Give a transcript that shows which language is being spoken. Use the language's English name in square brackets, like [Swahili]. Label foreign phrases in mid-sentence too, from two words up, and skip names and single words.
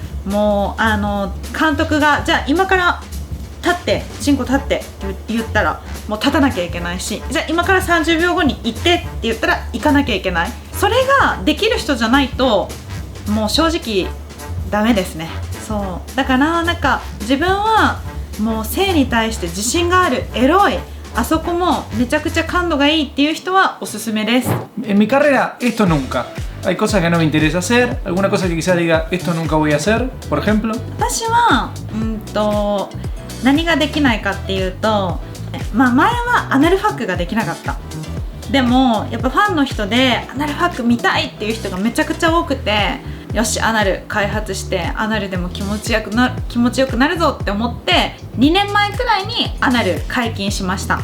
[Japanese] もう監督がじゃあ今から立ってチンコ立ってって言ったらもう立たなきゃいけないし、じゃあ今から30秒後に行ってって言ったら行かなきゃいけない。それができる人じゃないともう正直ダメですね。そうだからなんか自分はもう性に対して自信がある、エロい、あそこもめちゃくちゃ感度がいいっていう人はおすすめです。 [Spanish] En mi carrera, esto nunca. Hay cosas que no me interesa hacer, alguna cosa que quizás diga, esto nunca voy a hacer, por ejemplo. [Japanese] 私は何ができないかっていうと、まあ前はアナルファックができなかった。でもやっぱファンの人でアナルファック見たいっていう人がめちゃくちゃ多くて、よしアナル開発してアナルでも気持ちよくなるぞって思って2年前くらいにアナル解禁しました。